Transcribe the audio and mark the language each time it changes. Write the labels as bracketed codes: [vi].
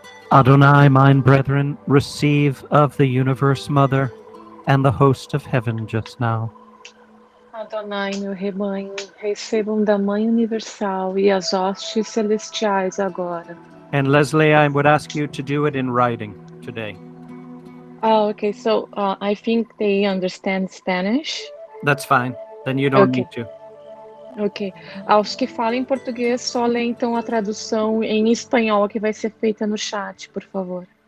[en] Adonai, mine brethren, receive of the universe mother and the host of heaven just now. [pt] Adonai, meu rebanho, recebam da Mãe Universal e as hostes celestiais agora. [en] And Leslie, I would ask you to do it in writing today. Oh, okay. So I think they understand Spanish. That's fine. Then you don't Okay. need to. Ok. [pt] Aos que falam português, só lê então a tradução em espanhol que vai ser feita no chat, por favor.